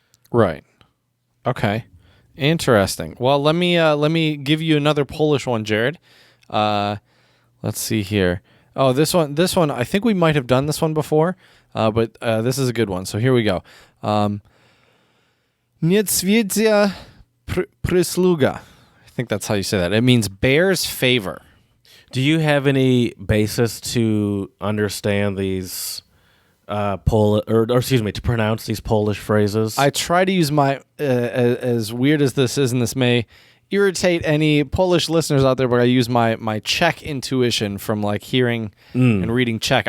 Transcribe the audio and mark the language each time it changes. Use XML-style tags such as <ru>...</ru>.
<en>Right. Okay. Interesting. Well, let me give you another Polish one, Jared. Let's see here. Oh, this one. I think we might have done this one before, but this is a good one. So here we go.</en> <pl>Niedźwiedzia przysługa.</pl> <en>I think that's how you say that. It means bear's favor. Do you have any basis to understand these to pronounce these Polish phrases? I try to use my as weird as this is, and this may irritate any Polish listeners out there, but I use my Czech intuition from like hearing and reading Czech.</en>